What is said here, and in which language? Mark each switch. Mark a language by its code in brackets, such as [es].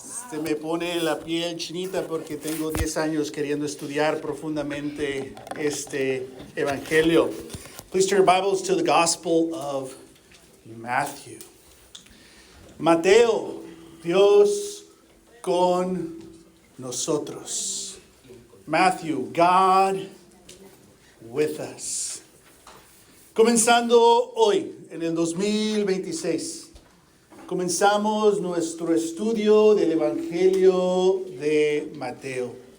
[es] Se me pone la piel chinita porque tengo 10 años queriendo estudiar profundamente este Evangelio. [en] Please turn your Bibles to the Gospel of Matthew. [es] Mateo, Dios con nosotros. [en] Matthew, God with us. [es] Comenzando hoy, en el 2026, comenzamos nuestro estudio del Evangelio de Mateo.